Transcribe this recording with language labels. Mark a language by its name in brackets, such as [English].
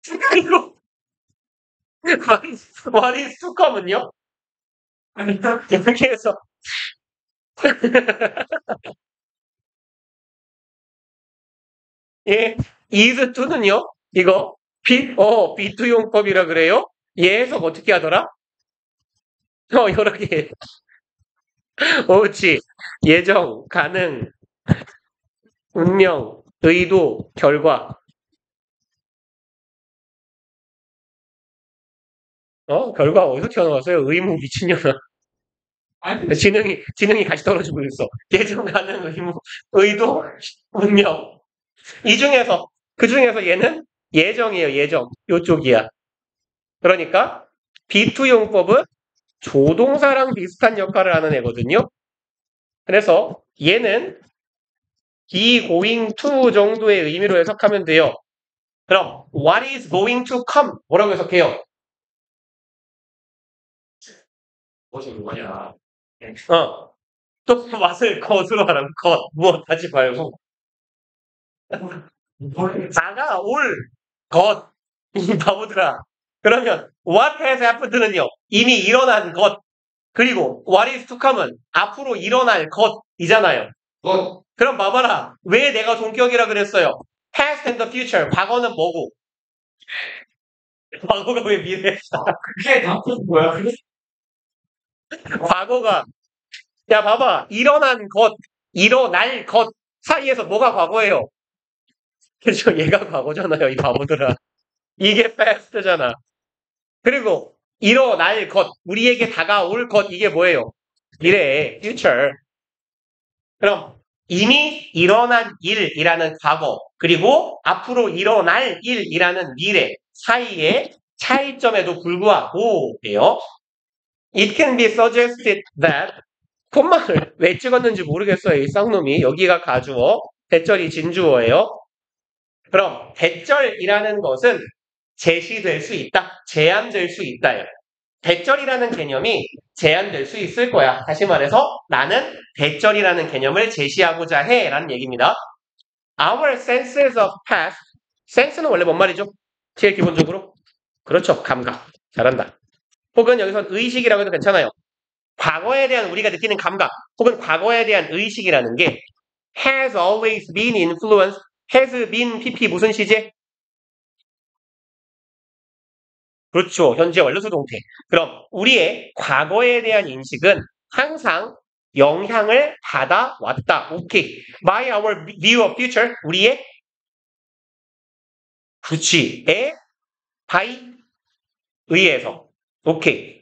[Korean] 그리고 [English] what is to come [Korean] 은요? 이렇게 해서 예, is to는요? 이거 비투용법이라 그래요? 얘 해석 어떻게 하더라? 여러 개. 옳지. 예정, 가능, 운명, 의도, 결과. 결과 어디서 튀어나왔어요? 의무 미친년아. 아니, 지능이 같이 떨어지고 있어. 예정, 가능, 의도, 운명. 그 중에서 얘는 예정이에요, 예정. 요쪽이야. 그러니까 비투용법은 조동사랑 비슷한 역할을 하는 애거든요. 그래서 얘는 [English] be going to [Korean] 정도의 의미로 해석하면 돼요. [English] 그럼 what is going to come? [Korean] 뭐라고 해석해요? 무슨 뭐냐. 또 맛을 것으로 하라고. 무엇 하지 말고. 다가올 것. 이 바보들아. 그러면 [English] what has happened [Korean] 는요. 이미 일어난 것. 그리고 [English] what is to come [Korean] 은 앞으로 일어날 것이잖아요. 그럼 봐봐라. 왜 내가 동격이라 그랬어요? [English] past and the future. [Korean] 과거는 뭐고? 과거가 왜 미래야? 그게 다 뭐야? 그게 과거가 야 봐봐. 일어날 것 사이에서 뭐가 과거예요? 그렇죠. 얘가 과거잖아요. 이 바보들아. 이게 past잖아. 그리고 일어날 것, 우리에게 다가올 것 이게 뭐예요? 미래, future. 그럼 이미 일어난 일이라는 과거, 그리고 앞으로 일어날 일이라는 미래 사이의 차이점에도 불구하고예요. [English] It can be suggested that [Korean] 콤마를 왜 찍었는지 모르겠어요. 이 쌍놈이. 여기가 가주어, 대절이 진주어예요. 그럼 대절이라는 것은 제시될 수 있다, 제한될 수 있다요. 대절이라는 개념이 제한될 수 있을 거야. 다시 말해서 나는 대절이라는 개념을 제시하고자 해 라는 얘기입니다. [English] Our senses of past. [Korean] sense는 원래 뭔 말이죠? 제일 기본적으로. 그렇죠. 감각. 잘한다. 혹은 여기서 의식이라고 해도 괜찮아요. 과거에 대한 우리가 느끼는 감각 혹은 과거에 대한 의식이라는 게 [English] has always been influenced. has been pp [Korean] 무슨 시제? 그렇죠. 현재 완료 수동태. 그럼 우리의 과거에 대한 인식은 항상 영향을 받아왔다. 오케이. [English] By our view of future. [Korean] 우리의 그렇지. by 의해서. 오케이.